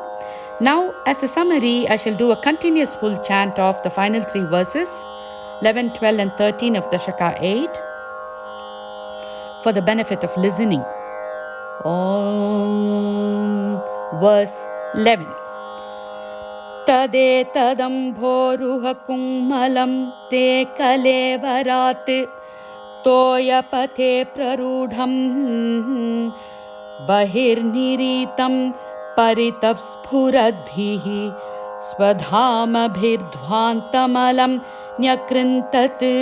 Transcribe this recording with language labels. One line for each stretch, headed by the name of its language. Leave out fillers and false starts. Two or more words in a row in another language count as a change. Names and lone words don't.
English: Now, as a summary, I shall do a continuous full chant of the final 3 verses 11, 12 and 13 of Dashaka 8 for the benefit of listening. Om. Verse 11.
Sanskrit: तदेतदम्भोरुह कुड्मलम् ते कलेवरात् तोयपथे प्ररूढम् बहिर्निरीतं परितःस्फुरद्भिः स्वधामभिर्ध्वान्तमलं न्यकृन्तत्.